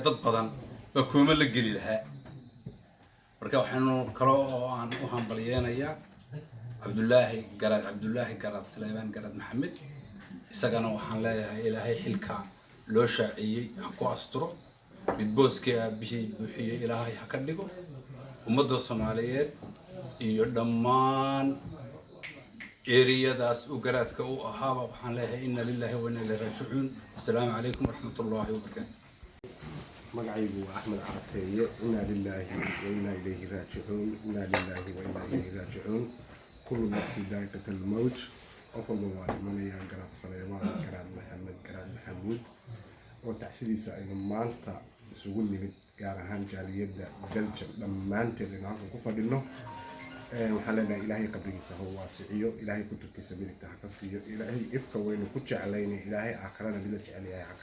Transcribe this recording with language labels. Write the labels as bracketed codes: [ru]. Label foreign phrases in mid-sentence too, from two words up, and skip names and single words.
[so] dad badan oo kuma la geli lahaa marka waxaanu kaloo oo aan u hambalyeeynaya Cabdullaahi Garaad Suleymaan Garaad Maxamed isagana waxaan leeyahay ilaahay xilka loo shaaciyay ha ku asturo mid booskii aabihii buuxiyay ilaahay ha ka dhigo ummadda Soomaaliyeed iyo dhammaan eriyadaas uu garaadka u ahaaba waxaan leeyahay [ar] إنا لله وإنا إليه راجعون السلام عليكم ورحمة الله وبركاته [so] magacaygu waa Axmed Carateeye [ar] إنا لله وإنا إليه راجعون إنا لله وإنا إليه راجعون كل نفس ذائقة الموت [so] qof walba waa dhimanaya Garaad Suleymaan Garaad Maxamed Garaad Maxamuud oo tacsidiisa aynu maanta isugu nimid gaar ahaan jaaliyadda Belgium dhammaanteed aynu halkan ku fadhino waxaan leenahay ilaahay qabrigiisa ha waasiciyo ilaahay kutubkiisa midigta ha ka siiyo ilaahay ifka waynu ku jeclaynay ilaahay aakhirana mid la jecel yahay ha ka